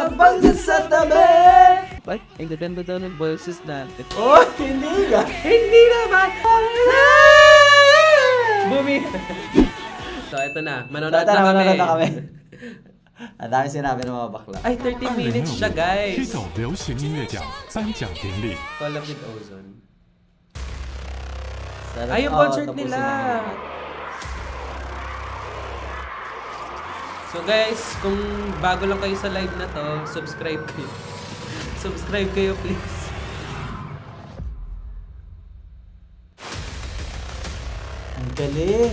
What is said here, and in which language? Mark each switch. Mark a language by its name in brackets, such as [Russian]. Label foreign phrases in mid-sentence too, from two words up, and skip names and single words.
[Filipino] hanggang sa tabi. Ba't? Ang gaganda daw ng boses natin. Oh, hindi ka. Hindi naman! Bumi! So, ito na. Manonood na kami. Manonood na kami. Ang dami sinabi ng mga bakla. Ay, 30 minutes siya, [Chinese] 黑 [Filipino] guys. [Chinese] 狗流行音乐奖颁奖典礼。 [English] Collab with Ozone. [Filipino] Sarap. Ay, yung Oo, concert tapusin nila. namin. So guys, kung bago lang kayo sa live na to, subscribe kayo. Subscribe kayo, please. Ang galing.